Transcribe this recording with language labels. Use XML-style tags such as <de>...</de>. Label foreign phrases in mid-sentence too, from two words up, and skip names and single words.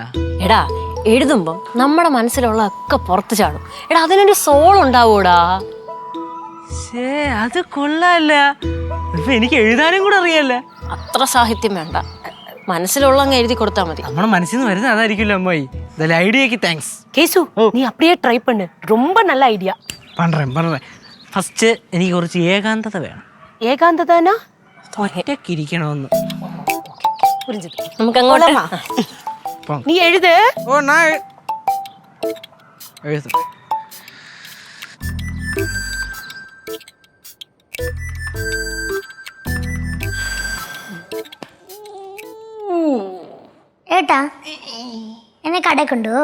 <ml>എടാ, എഴുതുമ്പം നമ്മുടെ മനസ്സിലുള്ളതൊക്കെ പുറത്ത് ചാടും. എടാ, അതിനൊരു സോൾ ഉണ്ടാവൂടാ. അത് കൊള്ളാല്ല. ഇപ്പൊ എനിക്ക് എഴുതാനും കൂടെ അറിയാല്ല. അത്ര സാഹിത്യം വേണ്ട, മനസ്സിലുള്ള അങ്ങ് എഴുതി കൊടുത്താൽ മതി. നമ്മുടെ മനസ്സിൽ നിന്ന് വരുന്നത് അതായിരിക്കുമല്ലോ അമ്മായി. ഐഡിയക്ക് താങ്ക്സ്.</ml> <ta>கேசு நீ அப்படியே ட்ரை பண்ணு, ரொம்ப நல்ல ஐடியா.</ta> <ml>പണ്ടേ ഫസ്റ്റ് എനിക്ക് കുറച്ച് ഏകാന്തത വേണം.</ml> <ta>ஏகாந்ததானா?</ta> <ml>ഒറ്റക്കിരിക്കണമെന്ന്.</ml> <ta>புரிஞ்சது.</ta> <ml>നമുക്ക് അങ്ങോട്ട്</ml> <ta>நீ எழுது.</ta> <ml>ഓ, നാ എഴുതും. ഏട്ടാ എന്നെ കടയിൽ കൊണ്ടുപോ.</ml>